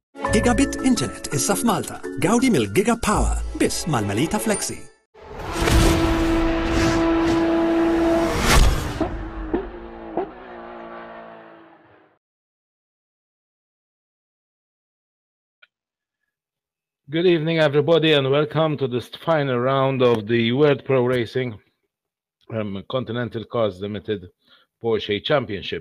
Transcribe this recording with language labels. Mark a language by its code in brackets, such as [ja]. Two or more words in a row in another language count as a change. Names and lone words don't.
[en] Gigabit Internet [mt] issa f'Malta. Gawdi mill-Giga Power biss mal-Melita Flexi. [en] Good evening, everybody, and welcome to this final round of the World Pro Racing Continental Cars Limited Porsche Championship.